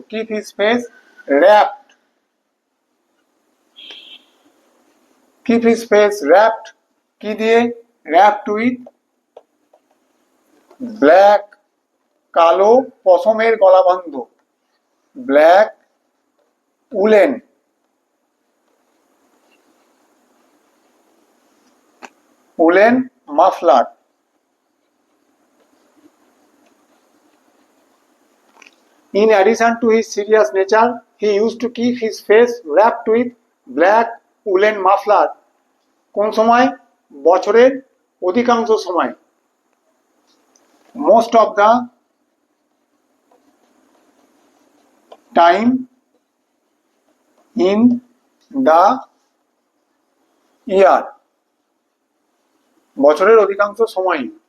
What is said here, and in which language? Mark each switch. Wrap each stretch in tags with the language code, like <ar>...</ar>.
<en>keep his face wrapped, keep his face wrapped</en> <bn>কি দিয়ে,</bn> <en>wrapped with black,</en> <bn>কালো পশমের গলাবন্ধ,</bn> <en>Black woolen, woolen muffler. In addition to his serious nature, he used to keep his face wrapped with black woolen muffler.</en> <bn>কোন সময়, বছরের অধিকাংশ সময়,</bn> <en>most of the time in the year,</en> <bn>বছরের অধিকাংশ সময়।</bn>